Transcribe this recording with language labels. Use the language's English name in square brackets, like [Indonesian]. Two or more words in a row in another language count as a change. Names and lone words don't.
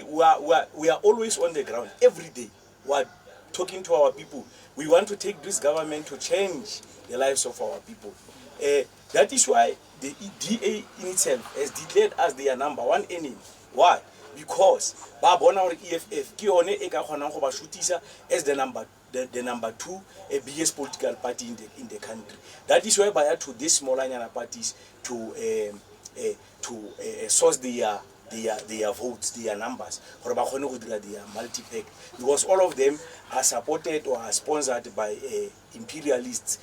[English] We are always on the ground every day. We are talking to our people. We want to take this government to change the lives of our people. That is why the DA in itself has declared us their number one enemy. Why? Because Babona or EFF [Tswana] ki one e ka kgonang go ba shutisa [English] as the number two biggest political party in the country. That is why by to these smaller parties to source their votes, their numbers, for their multi-pack, because all of them are supported or are sponsored by imperialists.